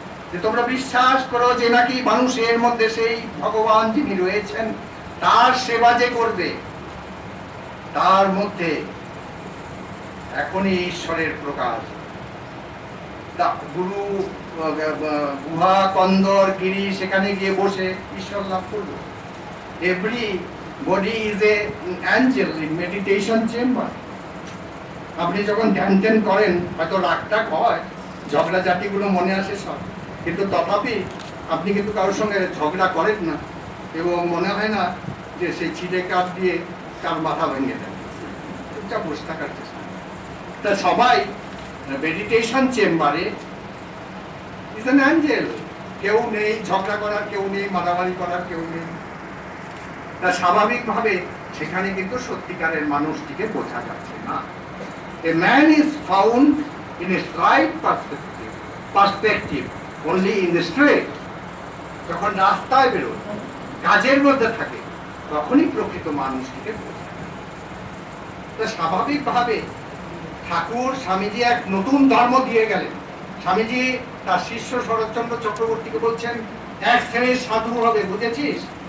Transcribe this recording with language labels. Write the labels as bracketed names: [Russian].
[Bangla] যে তোমরা বিশ্বাস করো যে নাকি মানুষের মধ্যে সেই ভগবান যিনি রয়েছেন, তার সেবা যে করবে, তার মধ্যে এখনই ঈশ্বরের প্রকাশ। গুরু গুহা, কন্দর, গিরি, সেখানে গিয়ে বসে ঈশ্বর লাভ করবে। [English] Everybody is an angel in meditation chamber. [Bangla] আপনি যখন ধ্যান ধ্যান করেন, হয়তো রাগটাগ হয়, ঝগড়া জাতিগুলো মনে আসে সব, কিন্তু তথাপি আপনি কিন্তু কারোর সঙ্গে ঝগড়া করেন না, এবং মনে হয় না যে সেই ছিঁড়ে কাঠ দিয়ে কার মাথা ভেঙে দেয়, চুপচাপ বসে থাকার চেষ্টা। তা সবাই [English] Meditation চেম্বারে is an angel. [Bangla] কেউ নেই ঝগড়া করার, কেউ নেই মারামারি করার, কেউ নেই। তা স্বাভাবিকভাবে সেখানে কিন্তু সত্যিকারের মানুষটিকে বোঝা যাচ্ছে না। [English] A man is found in a right perspective only in the street. [Bangla] যখন রাস্তায় বেরোয়, কাজের মধ্যে থাকে, তখনই প্রকৃত মানুষটিকে বোঝা যায়। তো স্বাভাবিকভাবে ঠাকুর, স্বামীজি এক নতুন ধর্ম দিয়ে গেলেন। স্বামীজি তার শিষ্য শরৎচন্দ্র চক্রবর্তীকে বলছেন, এক শ্রেণীর সাধু হবে, বুঝেছিস?